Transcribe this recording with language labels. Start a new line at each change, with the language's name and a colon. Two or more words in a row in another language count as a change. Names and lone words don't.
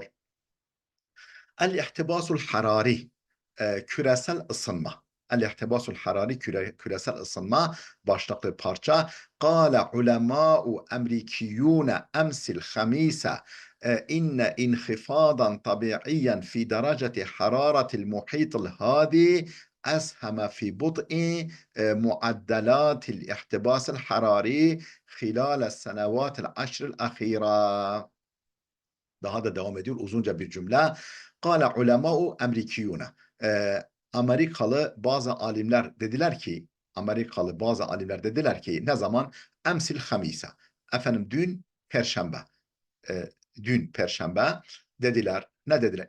Arabic: الاحتباس الحراري,
Turkish: küresel ısınma.
Arabic: الاحتباس الحراري,
Turkish: küresel ısınma başlıklı parça.
Arabic: قال علماء أمريكيون أمس الخميس إن انخفاضا طبيعيا في درجة حرارة المحيط الهادئ أسهم في بطء معدلات الاحتباس الحراري خلال السنوات العشر الأخيرة.
Turkish: Daha da devam ediyor uzunca bir cümle.
Arabic: قال علماء أمريكيون.
Turkish: Amerikalı bazı alimler dediler ki, ne zaman?
Arabic: أمس الخميس.
Turkish: Dün Perşembe. Dün Perşembe dediler. Ne dediler?